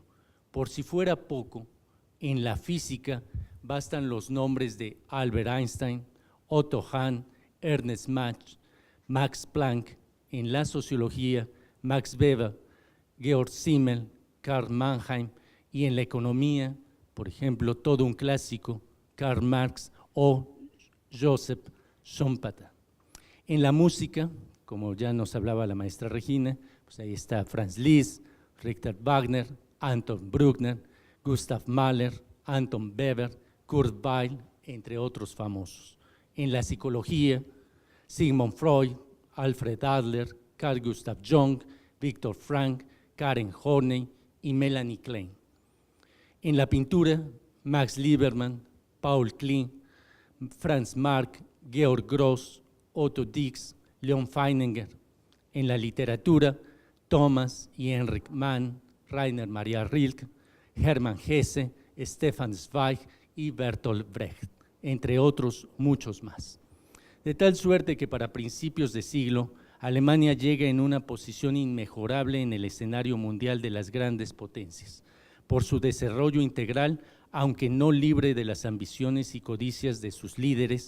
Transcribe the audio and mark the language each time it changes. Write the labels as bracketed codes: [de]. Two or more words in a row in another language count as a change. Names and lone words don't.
[es] Por si fuera poco, en la física bastan los nombres de Albert Einstein, Otto Hahn, Ernest Mach, Max Planck; en la sociología, Max Weber, Georg Simmel, Karl Mannheim; y en la economía, por ejemplo, todo un clásico, Karl Marx o Joseph Schumpeter. En la música, como ya nos hablaba la maestra Regina, pues ahí está Franz Liszt, Richard Wagner, Anton Bruckner, Gustav Mahler, Anton Weber, Kurt Weill, entre otros famosos. En la psicología, Sigmund Freud, Alfred Adler, Carl Gustav Jung, Viktor Frankl, Karen Horney y Melanie Klein. En la pintura, Max Liebermann, Paul Klee, Franz Marc, Georg Gross, Otto Dix, Leon Feininger. En la literatura, Thomas y Heinrich Mann, Rainer Maria Rilke, Hermann Hesse, Stefan Zweig y Bertolt Brecht, entre otros muchos más. De tal suerte que para principios de siglo, Alemania llega en una posición inmejorable en el escenario mundial de las grandes potencias. por su desarrollo integral, aunque no libre de las ambiciones y codicias de sus líderes.